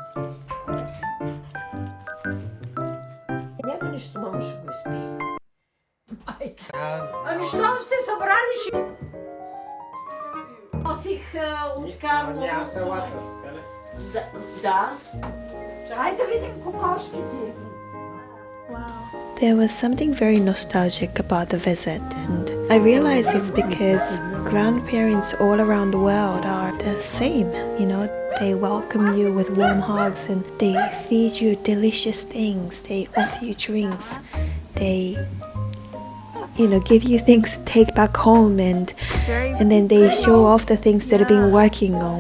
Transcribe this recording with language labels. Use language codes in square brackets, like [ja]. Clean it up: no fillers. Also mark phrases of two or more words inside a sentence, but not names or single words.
[bg] Няма нищо, мама ще го изпи. Майка. Ами щом сте събрали, ще... Носих от Карлово. Няма салата. Да. Чай да видим кокошките. [en] There was something very nostalgic about the visit, and I realize it's because grandparents all around the world are the same, you know. They welcome you with warm hugs and they feed you delicious things, they offer you drinks, they, you know, give you things to take back home, and then they show off the things that they've been working on.